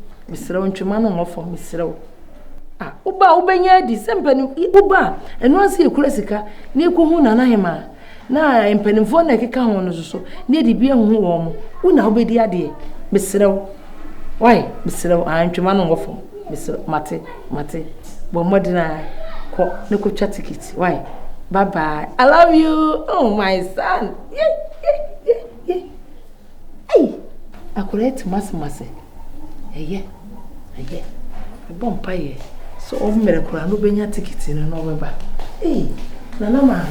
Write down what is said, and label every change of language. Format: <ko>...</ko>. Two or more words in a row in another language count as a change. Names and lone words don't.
<ak>Mesrɛ wo, ntwema no ngɔ fam, mesrɛ wo. Ah, wo ba a wobɛnya adi sɛ mpani-, i-, wo ba a, ɛno ase ekura sika, na ekohu Nana Hema. Na mpanimfoɔ na ɛkeka ho no so so, na yɛde bi ahuhu wɔn mo. Wo na wobɛdi adeɛ. Mesrɛ wo. Why? Mesrɛ wo. Ah, ntwema no ngɔ fam. Mesrɛ wo. Mate, mate. Bɔ mmɔden a kɔ, na kɔtwa ticket.</ak> <en>Why? Bye bye. I love you. Oh, my son. Yeah, yeah, yeah, yeah.</en> <ak>Hey! Akora eti mase mase. Ɛyɛ. Ɛyɛ. Ɛbɔ mpaeɛ. So, ɔmo mmerɛ koraa, na ɔbɛnya ticket no, na ɔbɛba. Hey! Nana</ak>